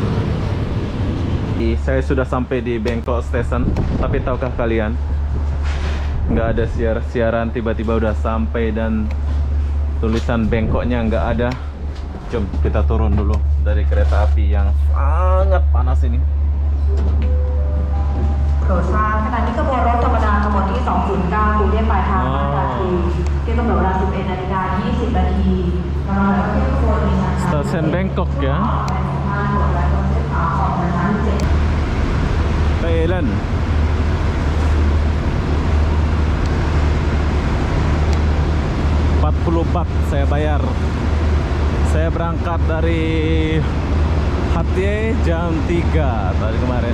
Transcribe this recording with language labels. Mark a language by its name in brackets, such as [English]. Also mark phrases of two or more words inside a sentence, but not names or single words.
[Indonesian] Saya sudah sampai di Bangkok Station, tapi tahukah kalian, nggak ada siaran, tiba-tiba udah sampai dan tulisan Bangkoknya nggak ada. Jom kita turun dulu dari kereta api yang sangat panas ini. [Thai] โปรดทราบขณะนี้ขบวนรถธรรมดาขบวนที่ 209 กรุงเทพปลายทาง5 นาทีที่กำหนดเวลา 11 นาฬิกา 20 นาทีกำลังจะขึ้นขบวนในชั้น [Indonesian] Stasiun Bangkok ya, Thailand. Rp40 saya bayar. Saya berangkat dari Hatie jam 3 tadi kemarin.